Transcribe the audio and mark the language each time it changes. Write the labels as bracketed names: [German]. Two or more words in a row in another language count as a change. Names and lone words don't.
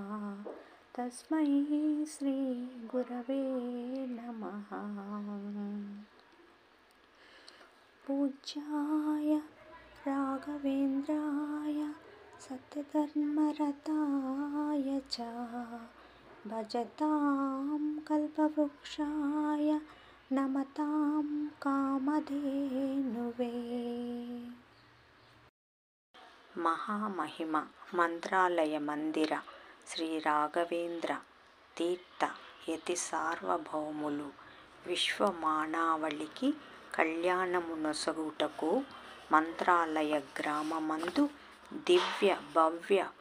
[Sanskrit] पूज्याय राघवेन्द्राय सत्यधर्मरताय च भजतां कल्पवृक्षाय नमतां कामधेनुवे. [Telugu] మహామహిమ మంత్రాలయ మందిర శ్రీ రాఘవేంద్ర తీర్థ యతి సార్వభౌములు విశ్వమానవాళికి కళ్యాణమునొసగుటకు మంత్రాలయ గ్రామమందు దివ్య భవ్య